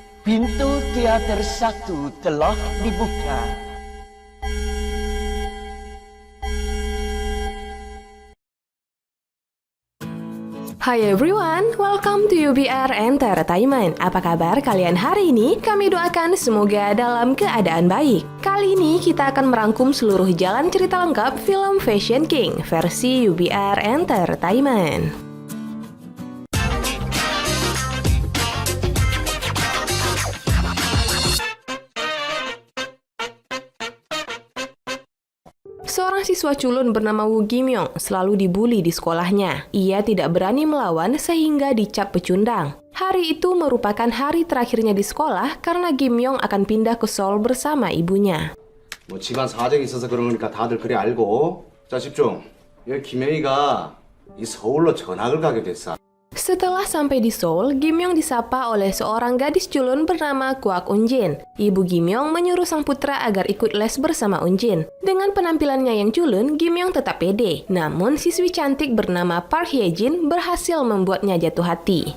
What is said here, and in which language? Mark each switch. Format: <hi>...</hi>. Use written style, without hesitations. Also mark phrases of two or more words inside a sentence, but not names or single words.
<id>Pintu teater 1 telah dibuka.</id> <en>Hi everyone, welcome to UBR Entertainment.</en> <id>Apa kabar kalian hari ini? Kami doakan semoga dalam keadaan baik. Kali ini kita akan merangkum seluruh jalan cerita lengkap film Fashion King versi UBR Entertainment. Seorang siswa culun bernama Woo Gi-myung selalu dibuli di sekolahnya. Ia tidak berani melawan sehingga dicap pecundang. Hari itu merupakan hari terakhirnya di sekolah karena Gi-myung akan pindah ke Seoul bersama ibunya.</id> <ko>뭐 집안 사정이 있어서 그런 거니까 다들 그래 알고. 자 집중. 여기 김혜희가 이 서울로 전학을 가게 됐어.</ko> <id>Setelah sampai di Seoul, Gi-myung disapa oleh seorang gadis culun bernama Kwak Eun-jin. Ibu Gi-myung menyuruh sang putra agar ikut les bersama Eun-jin. Dengan penampilannya yang culun, Gi-myung tetap pede. Namun, siswi cantik bernama Park Hye-jin berhasil membuatnya jatuh hati.</id>